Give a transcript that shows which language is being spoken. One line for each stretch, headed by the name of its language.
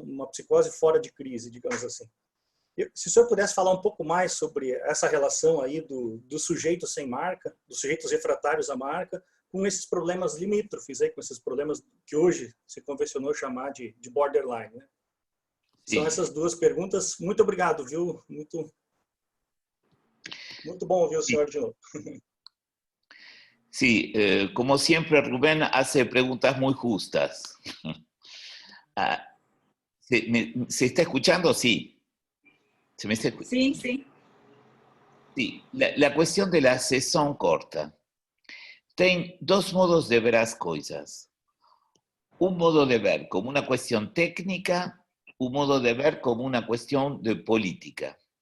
Portuguese: Uma psicose fora de crise, digamos assim. Se o senhor pudesse falar um pouco mais sobre essa relação aí do sujeito sem marca, dos sujeitos refratários à marca, com esses problemas limítrofes, aí, com esses problemas que hoje se convencionou chamar de borderline, né? São essas 2 perguntas. Muito obrigado, viu? Muito bom ouvir o senhor de novo.
Spanish: Sí, como siempre, Rubén hace preguntas muy justas. ¿Se está escuchando? Sí. ¿Se me está escuchando? Sí, sí. Sí, la cuestión de la sesión corta.
Portuguese: Tem dos modos de ver as coisas.
Spanish: Un modo de ver como una cuestión técnica, un modo de ver como una cuestión de política.